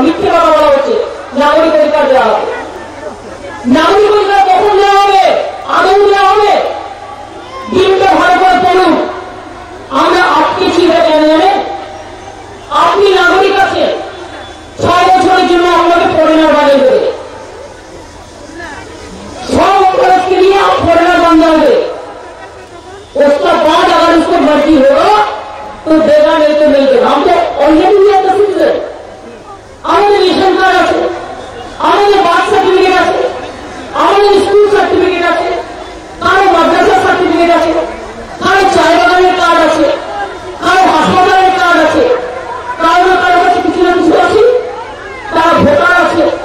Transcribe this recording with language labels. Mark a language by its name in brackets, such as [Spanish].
[Bangla] মিথ্যে কথা বলা হচ্ছে নাগরিক অধিকার দেওয়া হবে। নাগরিক অধিকার কখন দেওয়া হবে? আদৌ দেওয়া হবে? বিলটা ভালো করে পড়ুন। আমরা আটকেছি এটা কেন জানেন? আপনি নাগরিক আছেন, 6 বছরের জন্য আপনাকে ফরেনার বানিয়ে দেবে। [Hindi] 6 बरस के लिए आप फॉरेनर बन जाओगे। उसका बाद अगर उसको मर्जी होगा तो देगा, नहीं तो नहीं देगा। हम तो already [English] We are the citizen. [Bangla] আমাদের রেশন কার্ড আছে, আমাদের বার্থ সার্টিফিকেট আছে, আমাদের স্কুল সার্টিফিকেট আছে, কারো মাদ্রাসা সার্টিফিকেট আছে, কারো চায় বাগানের কার্ড আছে, কারো হাসপাতালের কার্ড আছে, কারো না কারো কাছে কিছু না কিছু আছে, তারা ভোটার আছে।